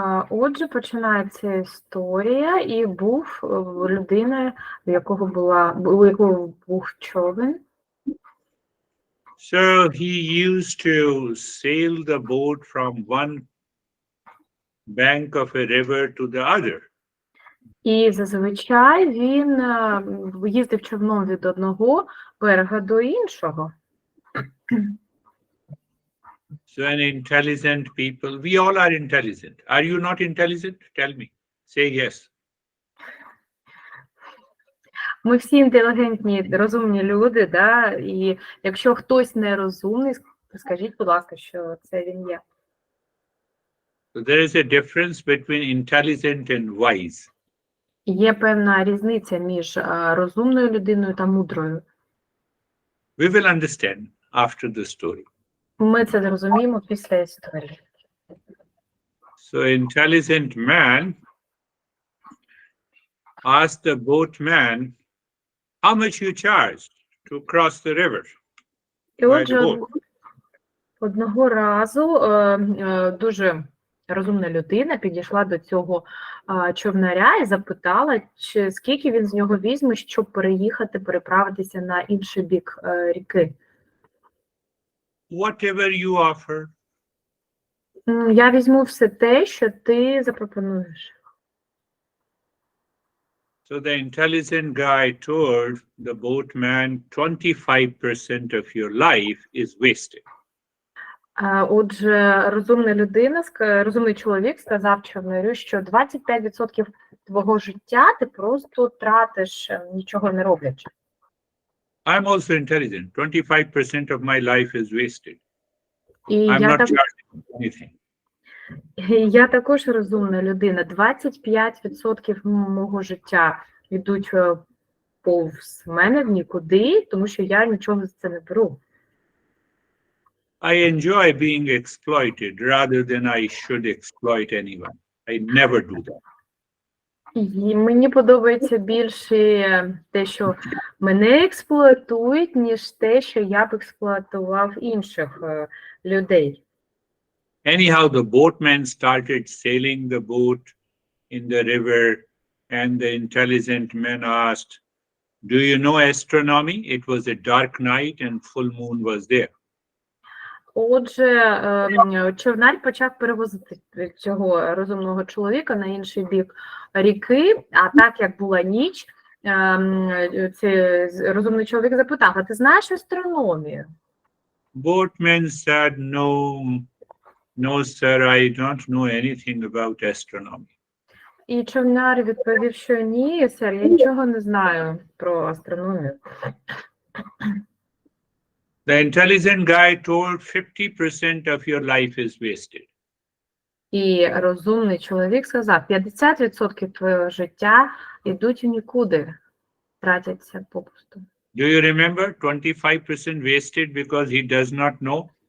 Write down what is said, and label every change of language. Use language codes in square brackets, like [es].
[uk] Отже, починається історія, і був людина, у якого був човен. [en] So he used to sail the boat from one bank of a river to the other. [uk] І зазвичай він їздив човном від одного берега до іншого. [en] So an intelligent people, we all are intelligent. Are you not intelligent? Tell me. Say yes. [uk] Ми всі інтелігентні, розумні люди, да? І якщо хтось нерозумний, скажіть, будь ласка, що це він є. [en] So there is a difference between intelligent and wise. [uk] Є певна різниця між розумною людиною та мудрою. [en] We will understand after the story. [uk] Ми це зрозуміємо після історії. [en] So intelligent man asked the boatman, how much you charge to cross the river? [uk] І отже, одного разу дуже розумна людина підійшла до цього човнаря і запитала, скільки він з нього візьме, щоб переправитися на інший бік ріки. [en] Whatever you offer. [uk] Я візьму все те, що ти запропонуєш. [en] So the intelligent guy told the boatman 25% of your life is wasted. [uk] Отже, розумний чоловік сказав човнарю, що 25% твого життя ти просто тратиш, нічого не роблячи. [en] I'm also intelligent. 25% of my life is wasted. I'm not charging anything. [uk] Я також розумна людина. 25% мого життя йдуть повз мене в нікуди, тому що я нічого за це не беру. [en] I enjoy being exploited rather than I should exploit anyone. I never do that. [uk] І мені подобається більше те, що мене експлуатують, ніж те, що я б експлуатував інших людей. [en] Anyhow, the boatman started sailing the boat in the river, and the intelligent man asked, do you know astronomy? It was a dark night and full moon was there. [uk] Отже, човнар почав перевозити цього розумного чоловіка на інший бік ріки, а так як була ніч, цей розумний чоловік запитав, а ти знаєш астрономію? [en] Boatman said, no, sir, I don't know anything about astronomy. [uk] І човнар відповів, що ні, сер, я нічого не знаю про астрономію. [en] The intelligent guy told 50% of your life is wasted. [uk] І розумний чоловік сказав, 50% твого життя йдуть у нікуди, тратяться попусту. [en] Do you remember 25% wasted because he does not know?